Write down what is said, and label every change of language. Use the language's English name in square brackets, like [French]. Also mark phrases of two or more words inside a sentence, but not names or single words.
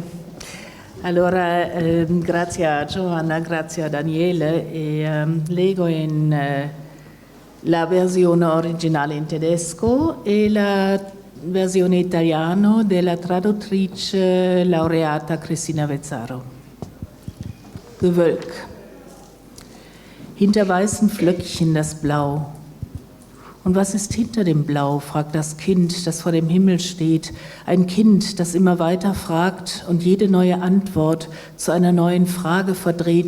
[Italian] Allora, grazie a Giovanna, grazie a Daniele, e leggo in la versione originale in tedesco e la versione italiana della traduttrice laureata Cristina Vezzaro. [German] Gewölk. Hinter weißen Flöckchen das Blau. Und was ist hinter dem Blau, fragt das Kind, das vor dem Himmel steht. Ein Kind, das immer weiter fragt und jede neue Antwort zu einer neuen Frage verdreht.